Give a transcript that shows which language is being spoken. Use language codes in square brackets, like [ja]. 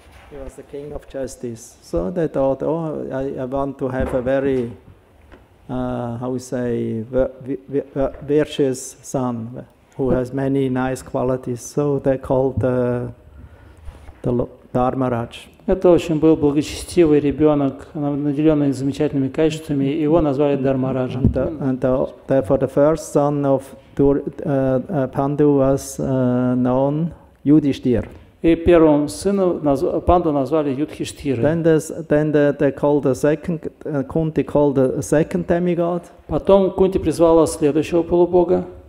[en] He was the king of justice. So they thought, oh, I want to have a very, how we say, virtuous son who has many nice qualities. So they called the Dharmaraj. [ru] Это очень был благочестивый ребенок, наделенный замечательными качествами, и его назвали Дharmaraджем. [en] And therefore the first son of Pandu was known Yudhishthir. [ru] И первым сыном панду назвали Юдхиштхирой. [en] Then they called the second, Kunti called the second demigod. [ru] Потом Кунти призвала следующего полубога.